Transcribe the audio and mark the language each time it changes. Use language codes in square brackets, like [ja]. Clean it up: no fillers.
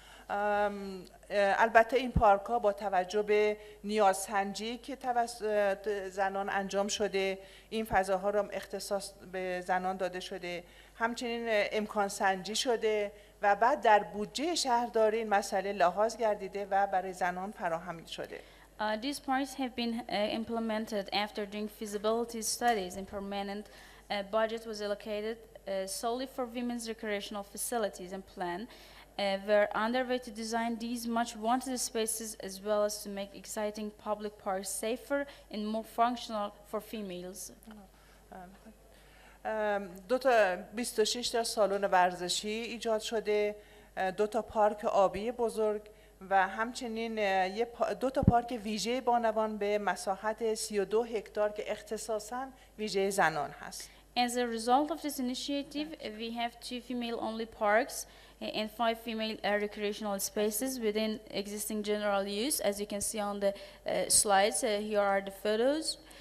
[fa] البته این پارک ها با توجه به نیازسنجی که توسط زنان انجام شده، این فضاها را اختصاص به زنان داده شده، همچنین امکان سنجی شده و بعد در بودجه شهرداری این مسئله لحاظ گردیده و برای زنان فراهم شده. [en] These parks have been implemented after doing feasibility studies and permanent budget was allocated solely for women's recreational facilities and plan. We're underway to design these much wanted spaces as well as to make exciting public parks safer and more functional for females. [fa] 26 تا سالن ورزشی ایجاد شده، 2 تا پارک آبی بزرگ و همچنین 2 تا پارک ویژه بانوان به مساحت 32 هکتار که اختصاصاً ویژه زنان هست. [en] As a result of this initiative, we have 2 female-only parks and 5 female recreational spaces within existing general use. As you can see on the slides, here are the photos.